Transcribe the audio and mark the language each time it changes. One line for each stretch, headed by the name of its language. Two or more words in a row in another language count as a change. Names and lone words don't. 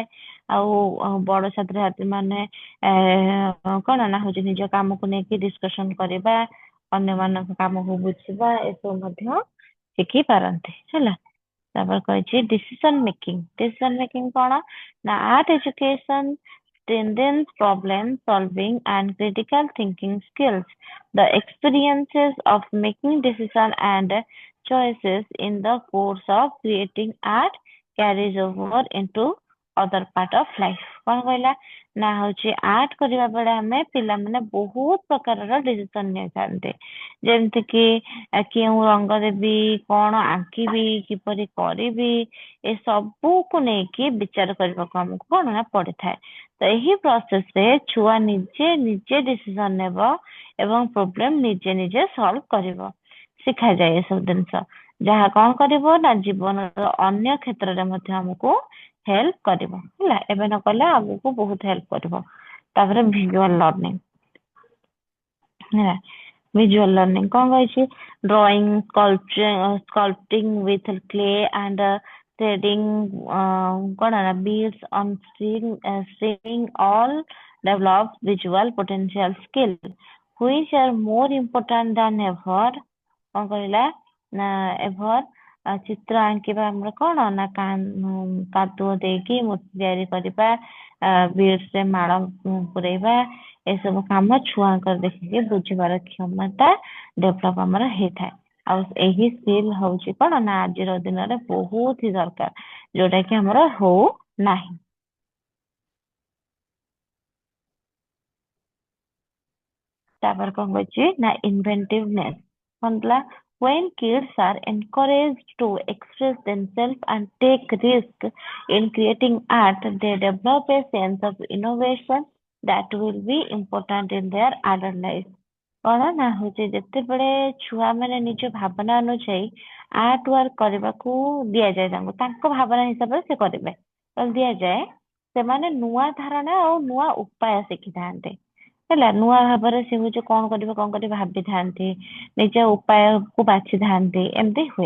Odia: ଆଉ ବଡ ଛାତ୍ରଛାତ୍ରୀ ମାନେ କଣ ନା ହଉଛି ନିଜ କାମକୁ ନେଇକି ଡିସ୍କସନ କରିବା, ଅନ୍ୟମାନଙ୍କ କାମକୁ ବୁଝିବା, ଏସବୁ ମଧ୍ୟ ଶିଖି ପାରନ୍ତି, ହେଲା। ତାପରେ କହିଛି
English: decision making
Odia: କଣ ନା
English: art education strengthens problem solving and critical thinking skills. The experiences of making decisions and choices in the course of creating art carries over into other part of life.
Odia: କଣ କହିଲା ନା ହଉଛି ଆର୍ଟ କରିବା ବେଳେ ଆମେ ପିଲାମାନେ ବହୁତ ପ୍ରକାରର ଡିସିସନ ନେଇଥାନ୍ତି, ଯେମିତି କି କେଉଁ ରଙ୍ଗ ଦେବି, କଣ ଆଙ୍କିବି, କିପରି କରିବି, ଏ ସବୁକୁ ନେଇକି ବିଚାର କରିବାକୁ ଆମକୁ କଣ ନା ପଡିଥାଏ। ତ ଏହି ପ୍ରୋସେସରେ ଛୁଆ ନିଜେ ନିଜେ ଡିସିସନ ନେବ ଏବଂ ପ୍ରୋବ୍ଲେମ ନିଜେ ନିଜେ ସଲ୍ଭ କରିବ, ଶିଖାଯାଏ ଏସବୁ ଜିନିଷ, ଯାହା କଣ କରିବ ନା ଜୀବନର ଅନ୍ୟ କ୍ଷେତ୍ରରେ ମଧ୍ୟ ଆମକୁ ହେଲ୍ପ କରିବ, ହେଲା। ଏବେ ନ କଲେ ଆଗକୁ ବହୁତ ହେଲ୍ପ କରିବ। ତାପରେ
English: visual learning,
Odia: ହେଲା।
English: visual learning
Odia: କଣ କହିଛି,
English: drawing, sculpting with clay and threading
Odia: କଣ ନା
English: beads on string all develops visual potential skill which are more important than ever।
Odia: କଣ କହିଲା ନା ever ଚିତ୍ର ଆଙ୍କିବା ଆମର କଣ ନା କାଦୁଅ ଦେଇକି ମୂର୍ତ୍ତି ତିଆରି କରିବା, ବିଡ୍ସରେ ମାଳ ପୁରେଇବା, ଏସବୁ କାମ ଛୁଆଙ୍କର ଦେଖିକି ବୁଝିବାର କ୍ଷମତା ଡେଭଲପ ଆମର ହେଇଥାଏ। ଆଉ ଏହି ସ୍କିଲ୍ ହଉଛି କଣ ନା ଆଜିର ଦିନରେ ବହୁତ ହି ଦରକାର, ଯୋଉଟା କି ଆମର ହଉ ନାହିଁ। ତାପରେ କଣ କହିଛି ନା inventiveness, କଣ ଥିଲା,
English: when kids are encouraged to express themselves and take risk in creating art, they develop a sense of innovation that will be important in their adult life।
Odia: କଣ ନା ହଉଛି ଯେତେବେଳେ ଛୁଆ ମାନେ ନିଜ ଭାବନା ଅନୁଯାୟୀ
English: art work
Odia: କରିବାକୁ ଦିଆଯାଏ, ତାଙ୍କ ଭାବନା ହିସାବରେ ସେ କରିବେ ଦିଆଯାଏ, ସେମାନେ ନୂଆ ଧାରଣା ଆଉ ନୂଆ ଉପାୟ ଶିଖିଥାନ୍ତି, ହେଲା। ନୂଆ ଭାବରେ ସେ ହଉଛି କଣ କରିବେ ଭାବିଥାନ୍ତି, ନିଜ ଉପାୟକୁ ବାଛିଥାନ୍ତି, ଏମିତି ହୁଏ।